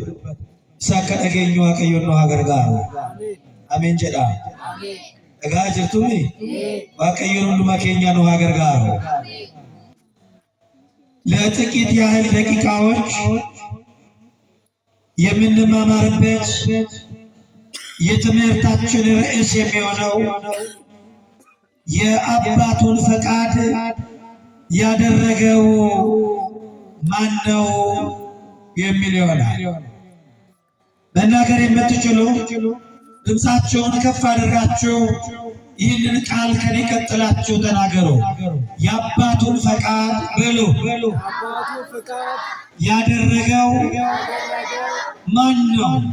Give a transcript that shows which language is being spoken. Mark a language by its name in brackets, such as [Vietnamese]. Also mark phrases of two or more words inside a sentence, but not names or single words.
[Oromo] Isa akka dhageenyu Waaqayyoon nu haa gargaaru. Ameen jedha. Dhagaa jirtumi? Waaqayyoon hundumaa keenya nu haa gargaaru. [Amharic] ለጥቂት ያህል ደቂቃዎች የምንማማርበት የትምህርታችን ርዕስ የሚሆነው የአባቱን ፈቃድ ያደረገው ማን ነው የሚል ይሆናል። መናገር የምትችሉ ድምፃችሁን ከፍ አድርጋችሁ ይህንን ቃል ከኔ ቀጥላችሁ ተናገሩ። የአባቱን ፈቃድ በሉ ያደረገው ማን ነው?